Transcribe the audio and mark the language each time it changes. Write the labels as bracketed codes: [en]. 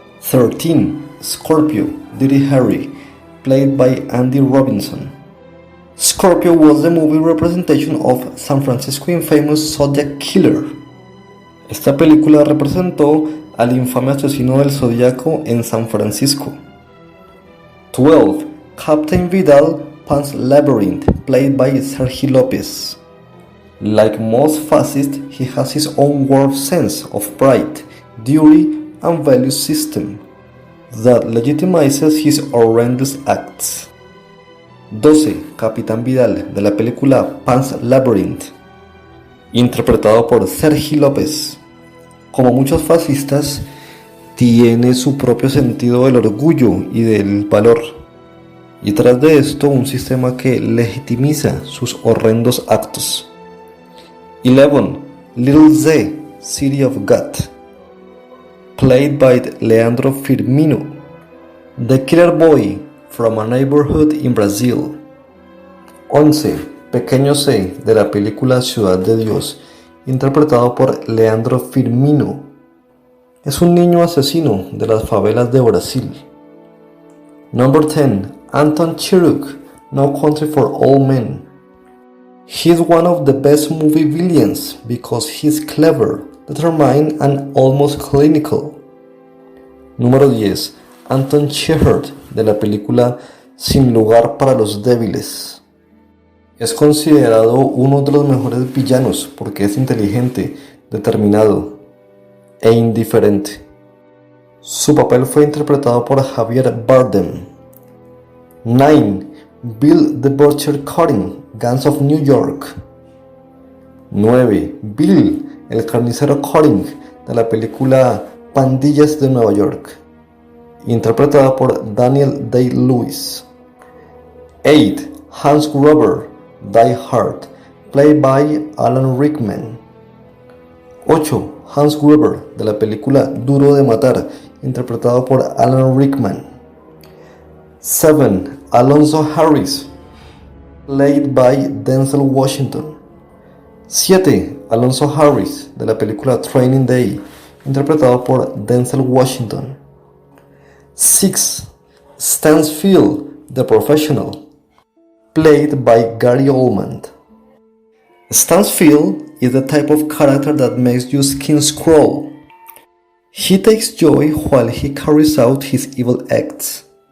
[en] 13. Scorpio, Dirty Harry, played by Andy Robinson. Scorpio was the movie representation of San Francisco infamous Zodiac Killer. [es] Esta película representó al infame asesino del Zodíaco en San Francisco. [en] 12. Captain Vidal Pan's Labyrinth, played by Sergi Lopez. Like most fascists, he has his own warped sense of pride, duty, and value system that legitimizes his horrendous acts. [es] 12. Capitán Vidal, de la película Pan's Labyrinth, interpretado por Sergi Lopez. Como muchos fascistas, tiene su propio sentido del orgullo y del valor, y tras de esto un sistema que legitimiza sus horrendos actos. [en] 11. Little Z, City of God, played by Leandro Firmino, the killer boy from a neighborhood in Brazil. [es] 11. Pequeño C, de la película Ciudad de Dios, interpretado por Leandro Firmino. Es un niño asesino de las favelas de Brasil. [en] Number 10. Anton Chirrut, No Country for Old Men. He's one of the best movie villains because he's clever, determined, and almost clinical. [es] Número 10. Anton Chirrut, de la película Sin lugar para los débiles. Es considerado uno de los mejores villanos porque es inteligente, determinado e indiferente. Su papel fue interpretado por Javier Bardem. 9. [en] Bill the Butcher Cutting, Gangs of New York. 9. [es] Bill, el carnicero Cutting, de la película Pandillas de Nueva York, interpretada por Daniel Day-Lewis. [en] 8. Hans Gruber, Die Hard, played by Alan Rickman. [es] 8. Hans Gruber, de la película Duro de Matar, interpretado por Alan Rickman. [en] 7. Alonzo Harris, played by Denzel Washington. [es] 7. Alonzo Harris, de la película Training Day, interpretado por Denzel Washington. [en] 6. Stansfield, The Professional, played by Gary Oldman. Stansfield is the type of character that makes your skin crawl. He takes joy while he carries out his evil acts.